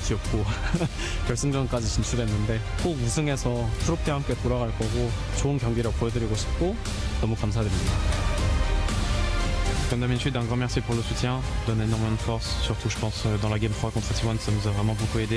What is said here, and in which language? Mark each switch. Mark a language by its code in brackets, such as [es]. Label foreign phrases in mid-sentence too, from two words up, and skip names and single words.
[ko] 뒤엎고 결승전까지 진출했는데 꼭 우승해서 트로피와 함께 돌아갈 거고 좋은 경기력 보여드리고 싶고 너무 감사드립니다. [fr] Comme d'habitude, un grand merci pour le soutien, donne énormément de force, surtout je pense dans la Game 3 contre T1 ça nous a vraiment beaucoup aidé.